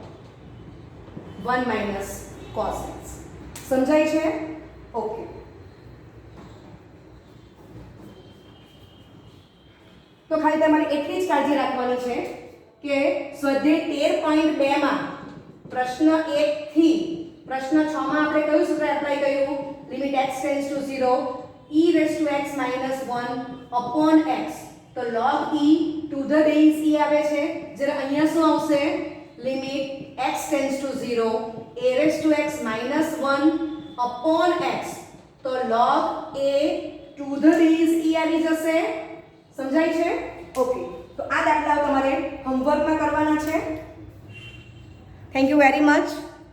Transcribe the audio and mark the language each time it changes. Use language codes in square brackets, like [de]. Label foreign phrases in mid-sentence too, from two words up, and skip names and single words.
[en] 1 minus cos x [gu] સમજાય છે ઓકે તો ખાલી તમારે એટલી જ કાળજી રાખવાની છે કે સ્વાધ્યાય 13.2 માં પ્રશ્ન 1 થી પ્રશ્ન 6 માં આપણે કયું સૂત્ર એપ્લાય કર્યું [en] limit x tends to [gu] 0 e [en] raise to x minus 1 upon x [gu] તો [en] log e to the base e [gu] આવે છે જ્યારે અહીંયા શું આવશે [en] limit x tends to [gu] 0 a [en] raise to x minus 1 upon x [gu] તો [en] log a to the base e [gu] આવી જશે સમજાય છે ઓકે તો આ દાખલાઓ તમારે હોમવર્કમાં કરવાના છે [en] thank you very much